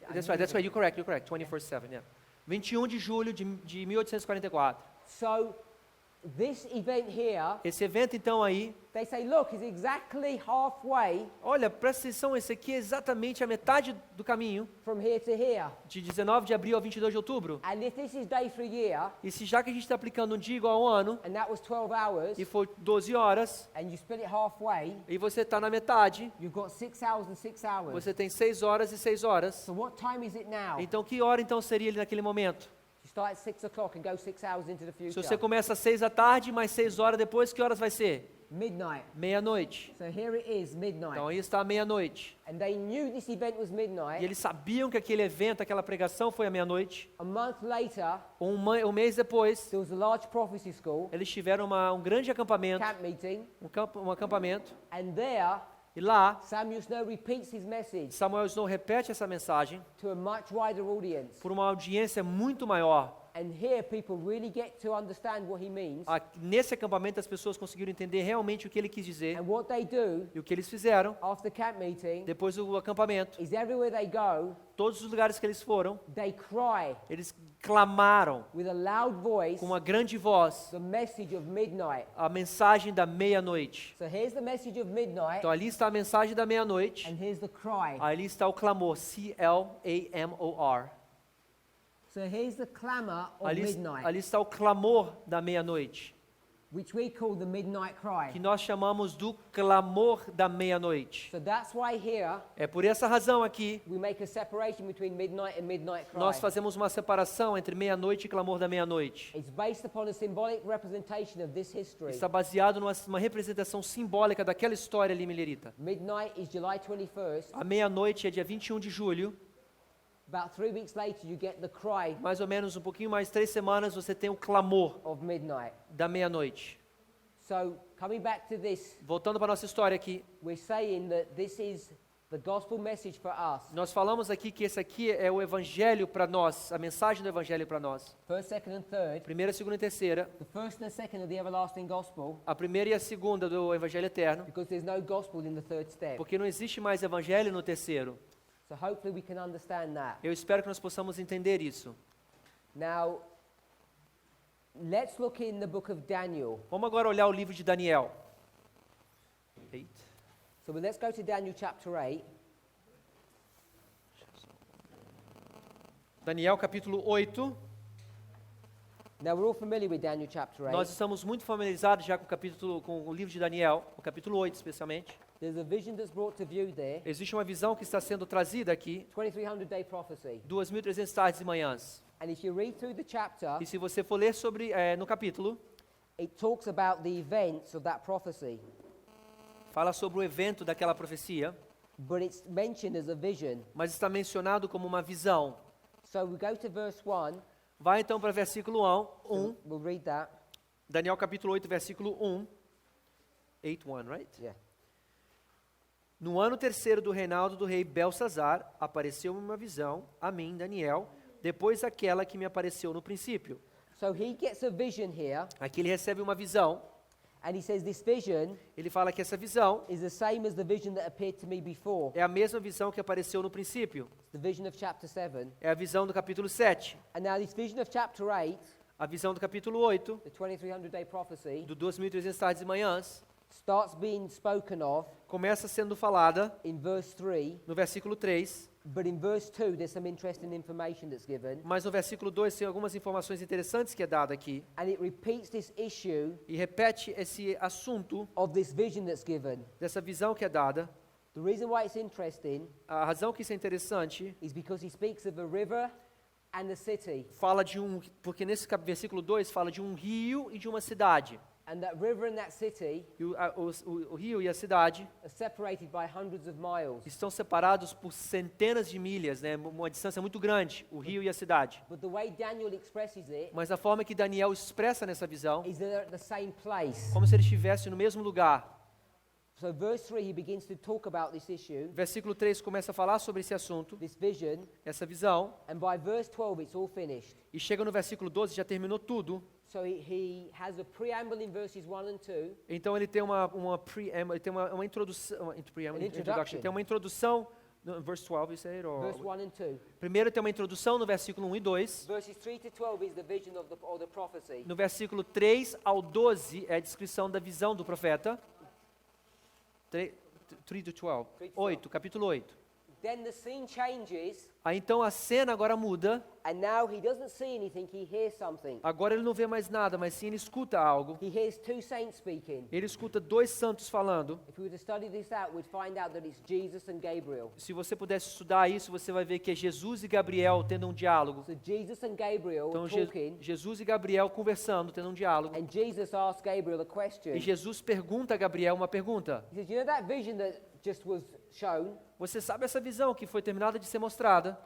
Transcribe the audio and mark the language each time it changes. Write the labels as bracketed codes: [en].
[en] That's right, you're correct, 24/7, yeah. [pt] 21 de julho de 1844. [en] So this event here, [pt] Esse evento então aí, [en] they say, look, is exactly halfway [pt] olha, presta atenção, esse aqui é exatamente a metade do caminho, [en] from here to here. [pt] de 19 de abril a 22 de outubro. [en] And if this is day for a year, [pt] E se já que a gente está aplicando um dia igual ao ano, [en] and that was 12 hours, [pt] e for 12 horas, [en] and you split it halfway, [pt] e você está na metade, [en] you've got 6 hours and 6 hours. [pt] você tem 6 horas e 6 horas. [en] So what time is it now? [pt] Então que hora então seria ele naquele momento? [en] You start at 6 o'clock and go 6 hours into the [pt] Se [en] future. [pt] você começa às 6 da tarde, mais 6 horas depois, que horas vai ser? [en] Midnight. [pt] Meia-noite. [en] So here it is, midnight. [pt] Então aí está a meia-noite. [en] And they knew this event was [pt] E [en] midnight. [pt] eles sabiam que aquele evento, aquela pregação foi à meia-noite. [en] A month later, [pt] Um mês depois, [en] there was a large prophecy school, [pt] eles tiveram um grande acampamento, [en] camp meeting, [pt] um acampamento. [en] and there [pt] E lá, [en] Samuel Snow repeats his message [pt] Samuel Snow repete essa mensagem [en] to a much wider audience. [pt] por uma audiência muito maior. [en] And here people really get to understand what he means. [pt] Nesse acampamento, as pessoas conseguiram entender realmente o que ele quis dizer. [en] And what they do [pt] E o que eles fizeram, [en] after camp meeting [pt] depois do acampamento, [en] is everywhere they go, [pt] todos os lugares que eles foram, [en] they cry [pt] eles clamaram [en] with a loud voice [pt] com uma grande voz [en] the message of midnight. [pt] a mensagem da meia-noite. [en] So here's the message of midnight, [pt] Então ali está a mensagem da meia-noite, [en] and here's the cry. [pt] ali está o clamor, C-L-A-M-O-R. [en] So here's the clamor of [pt] Ali [en] midnight, [pt] está o clamor da meia-noite, [en] which we call the midnight [pt] que [en] cry. [pt] nós chamamos do clamor da meia-noite. [en] So that's why here [pt] É por essa razão aqui, [en] we make a separation between midnight and midnight [pt] nós [en] cry. [pt] fazemos uma separação entre meia-noite e clamor da meia-noite. [en] It's based upon a symbolic representation of this history. [pt] Está baseado numa representação simbólica daquela história ali milerita. [en] Midnight is July 21st. [pt] A meia-noite é dia 21 de julho, [en] About 3 weeks later, you get the cry [pt] mais ou menos um pouquinho mais 3 semanas, você tem o clamor [en] of midnight. [pt] da meia-noite. [en] So, coming back to this, [pt] Voltando para a nossa história aqui, [en] we're saying that this is the gospel message for us. [pt] nós falamos aqui que esse aqui é o evangelho para nós, a mensagem do evangelho para nós. [en] First, second, and third. [pt] Primeira, segunda e terceira, [en] The first and the second of the everlasting gospel, [pt] a primeira e a segunda do evangelho eterno, [en] because there's no gospel in the third step. [pt] porque não existe mais evangelho no terceiro. [en] So, hopefully, we can understand that. [pt] Eu espero que nós possamos entender isso. [en] Now, let's look in the book of Daniel. [pt] Vamos agora olhar o livro de Daniel. [en] So, let's go to Daniel chapter 8. [pt] Daniel capítulo 8. [en] Now, we're all familiar with Daniel chapter 8. [pt] Nós estamos muito familiarizados já com o livro de Daniel, o capítulo 8 especialmente. [en] There's a vision that's brought to view there, [pt] Existe uma visão que está sendo trazida aqui, [en] 2300-day prophecy. [pt] 2.300 tardes e manhãs. [en] And if you read through the chapter, [pt] E se você for ler sobre no capítulo, [en] it talks about the events of that prophecy, [pt] fala sobre o evento daquela profecia, [en] but it's mentioned as a vision. [pt] mas está mencionado como uma visão. [en] So we go to verse 1. [pt] Vai então para versículo 1, [en] We'll read that. [pt] Daniel capítulo 8, versículo 1. [en] 8:1, right? Yeah. [pt] No ano terceiro do reinado do rei Belsazar, apareceu-me uma visão, a mim, Daniel, depois daquela que me apareceu no princípio. [en] So he gets a vision here, [pt] Aqui ele recebe uma visão, [en] and he says this vision [pt] ele fala que essa visão [en] is the same as the vision that appeared to me before. [pt] é a mesma visão que apareceu no princípio. [en] It's the vision of chapter 7. [pt] É a visão do capítulo 7. [en] And now this vision of chapter 8, [pt] A visão do capítulo 8, [en] the 2300-day prophecy, [pt] do 2.300 tardes e manhãs, [en] starts being spoken of [pt] começa sendo falada [en] in verse 3, [pt] no versículo 3, [en] but in verse 2 there's some interesting information that's given, [pt] mas no versículo 2 tem algumas informações interessantes que é dada aqui, [en] and it repeats this issue [pt] e repete esse assunto [en] of this vision that's given. [pt] dessa visão que é dada. [en] The reason why it's interesting [pt] A razão que isso é interessante [en] is because he speaks of a river and a city. [pt] fala porque nesse versículo 2 fala de um rio e de uma cidade. [en] And that river and that city [pt] E o rio e a cidade [en] are separated by hundreds of miles. [pt] estão separados por centenas de milhas, né? Uma distância muito grande, o rio e a cidade. [en] But the way Daniel expresses it [pt] Mas a forma que Daniel expressa nessa visão, [en] is that they're at the same place. [pt] como se ele estivesse no mesmo lugar. [en] So verse 3, he begins to talk about this issue, [pt] Versículo 3 começa a falar sobre esse assunto, [en] this vision, [pt] essa visão, [en] and by verse 12 it's all finished. [pt] e chega no versículo 12, já terminou tudo. [en] So he has a preamble in verses 1 and 2, [pt] Então ele tem ele tem uma introdução, [en] introduction. [pt] tem uma introdução, no [en] verse 12 you said, or verse 1 and 2. [pt] primeiro tem uma introdução no versículo 1 e 2. [en] Verses 3 to 12 is the vision of or the prophecy. [pt] No versículo 3 ao 12 é a descrição da visão do profeta. 3 to 12. 8, capítulo 8. [en] Then the scene changes, [pt] Aí então a cena agora muda. [en] and now he doesn't see anything, he hears something. [pt] Agora ele não vê mais nada, mas sim ele escuta algo. [en] He hears two saints speaking. [pt] Ele escuta dois santos falando. [en] If we were to study this out, we'd find out that it's Jesus and Gabriel. [pt] Se você pudesse estudar isso, você vai ver que é Jesus e Gabriel tendo um diálogo. [en] So Jesus and Gabriel [pt] Então [en] are talking, [pt] Jesus e Gabriel conversando, tendo um diálogo. [en] and Jesus asks Gabriel a question. [pt] E Jesus pergunta a Gabriel uma pergunta. [en] He says, you know that vision that just was shown? [pt] Você sabe essa visão que foi terminada de ser mostrada?